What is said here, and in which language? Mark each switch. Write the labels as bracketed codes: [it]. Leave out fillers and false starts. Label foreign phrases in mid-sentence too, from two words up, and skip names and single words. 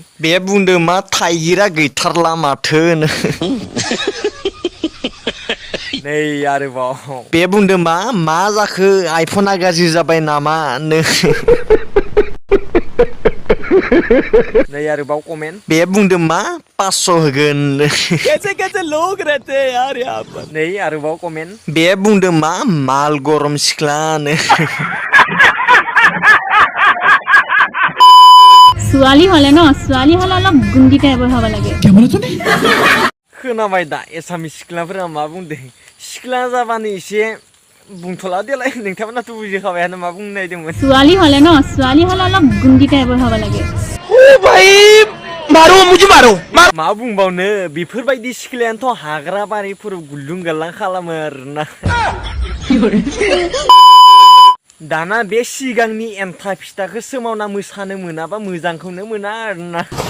[brx] बे बुंदों मा थाइगिरा गैथारला माथो। नै आरोबाव बे बुंदों मा जाखो आइफना गाज्रि जाबाय नामा। नै आरोबाव कमेन्ट। बे बुंदों मा 500 होगोन। [hi] कैसे लोग रहते हैं यार यहाँ पर। [brx] नै आरोबाव कमेन्ट। बे बुंदों मा [hi] माल गरम [brx] सिख्लानो। [as] ছোৱালী হলে অলপ গুন্ডি টাইপৰ হ'ব লাগে। [brx] खोनाबाय दा एसामिस सिख्लाफोरा मा बुंदों। सिख्ला जाबानो एसे बुंथ'ला देलाय, नोंथांमोनाथ' बुजिखाबायानो मा बुंनो नागिरदोंमोन। [as] ছোৱালী হলে অলপ গুণ্ডী টাইপৰ হ'ব লাগে। [brx] मा बुंबावनो, बेफोरबायदि सिख्लायानोथ' हाग्रा बारिफोराव गुलुं गालां खालामो आरोना। दाना बे सिगांनि एन्था फिथाखौ सोमावना मोसानो मोनाबा मोजांखौनो मोना आरोना।